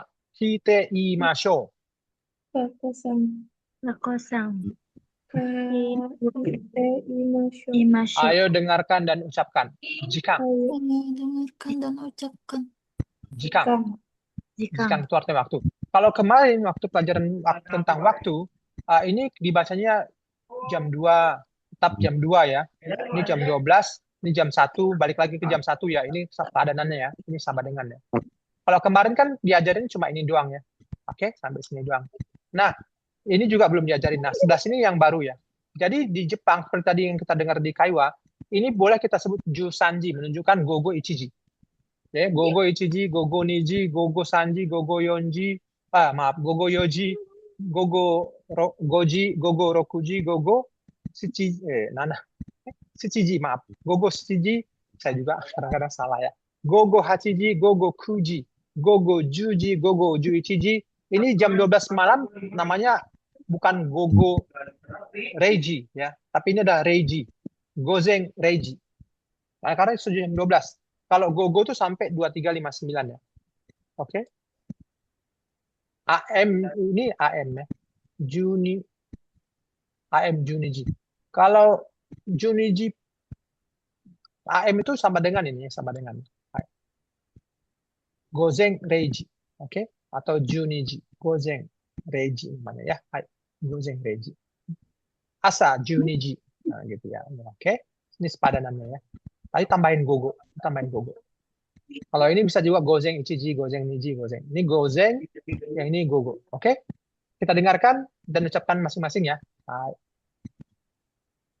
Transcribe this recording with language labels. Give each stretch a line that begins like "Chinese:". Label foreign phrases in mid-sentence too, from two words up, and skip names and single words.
Japanese: 聞いてみましょう.
Indonesian: Kakak-san.
Japanese: さん、
Indonesian: Imasho. Ayo dengarkan dan ucapkan. Jika. Ayo. dengarkan dan ucapkan. Jika. Jika. Jika itu artinya waktu. Kalau kemarin waktu pelajaran tentang waktu, ini dibacanya jam 2, tetap jam 2 ya. Ini jam 12, ini jam 1, balik lagi ke jam 1 ya. Ini padanannya ya. Ini sama dengan ya. Kalau kemarin kan diajarin cuma ini doang ya. Oke, sampai sini doang. Nah, ini juga belum diajarin. Nah, sebelah sini yang baru ya. Jadi di Jepang, seperti tadi yang kita dengar di Kaiwa, ini boleh kita sebut Jusanji, menunjukkan
Japanese: 午後一時. Ya, 午後一時、午後二時、午後三時、午後四時、午後四時、午後五時、午後六時、午後七時,
Indonesian: maaf.
Japanese: 午後七時,
Indonesian: saya juga kadang-kadang salah ya.
Japanese: 午後八時、午後九時、午後十時、午後十一時.
Indonesian: Ini jam 12 malam namanya bukan
Japanese: 午後零時
Indonesian: ya, tapi ini ada Reiji.
Japanese: 午前零時.
Indonesian: Nah, karena itu jam 12. Kalau Gogo itu sampai 23.59 ya. Oke. AM ini AM ya.
Japanese: AM十二時.
Indonesian: Kalau Juniji AM itu sama dengan ini, sama dengan
Japanese: 午前零時.
Indonesian: Oke. Atau Juniji.
Japanese: 午前零時
Indonesian: namanya ya. Hai.
Japanese: 午前零時。朝十二時.
Indonesian: Nah, gitu ya. Oke. Ini sepadanannya ya. Tadi tambahin Gogo. Kalau ini bisa juga
Japanese: 午前一時、午前二時、午前.
Indonesian: Ini Gozen, yang ini Gogo. Oke? Kita dengarkan dan ucapkan masing-masing ya.